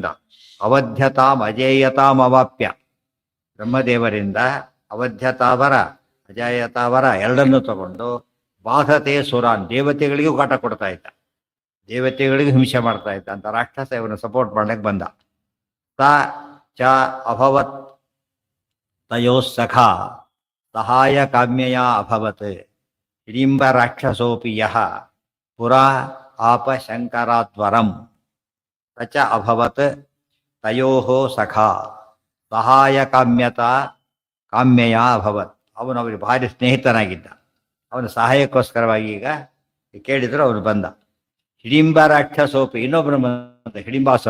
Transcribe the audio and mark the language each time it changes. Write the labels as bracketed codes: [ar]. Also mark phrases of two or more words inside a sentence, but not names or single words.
[sa] ಅವಧ್ಯತಾಂ ಅಜೇಯತಾಂ ಅವಾಪ್ಯ, [kn] ಬ್ರಹ್ಮದೇವರಿಂದ ಅವಧ್ಯತಾವರ ಅಜೇಯತಾವರ ಎರಡನ್ನೂ ತಗೊಂಡು [sa] ಬಾಧತೆ ಸುರಾನ್, [kn] ದೇವತೆಗಳಿಗೂ ಕಾಟ ಕೊಡ್ತಾ ಇದ್ದ, ದೇವತೆಗಳಿಗೂ ಹಿಂಸೆ ಮಾಡ್ತಾ ಇದ್ದ ಅಂತ ರಾಕ್ಷಸ ಇವನು ಸಪೋರ್ಟ್ ಮಾಡ್ಲಿಕ್ಕೆ ಬಂದ. [sa] ಸ ಚ ಅಭವತ್ ತಯೋ ಸಖಾ ಸಹಾಯ ಕಾಮ್ಯಯ ಅಭವತ್ ಹಿಡಿಂಬ ರಾಕ್ಷಸೋಪಿ ಯಃ ಪುರಾ ಆಪ ಶಂಕರಾದ್ವರಂ. ಸ ಚ ಅಭವತ್ ತಯೋ ಸಖಾ ಸಹಾಯ ಕಾಮ್ಯಯ ಅಭವತ್. [kn] ಅವನು ಅವರಿಗೆ ಭಾರಿ ಸ್ನೇಹಿತನಾಗಿದ್ದ. ಅವನು ಸಹಾಯಕ್ಕೋಸ್ಕರವಾಗಿ ಈಗ ಕೇಳಿದ್ರು ಅವನು ಬಂದ. ಹಿಡಿಂಬ ರಾಕ್ಷಸೋಪಿ ಇನ್ನೊಬ್ಬನು ಬಂದ, ಹಿಡಿಂಬಾಸುರ.